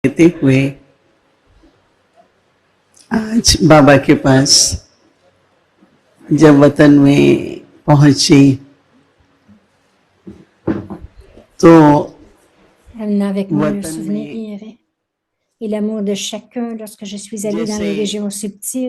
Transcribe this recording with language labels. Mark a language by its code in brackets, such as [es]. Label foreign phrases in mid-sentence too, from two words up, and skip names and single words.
[hi] लेते हुए आज बाबा के पास जब वतन में पहुंची तो [fr] Amenant avec moi le [hi] वतन में [fr] souvenir et l'amour de chacun lorsque je suis allée dans [hi] जैसे [fr] les régions subtiles.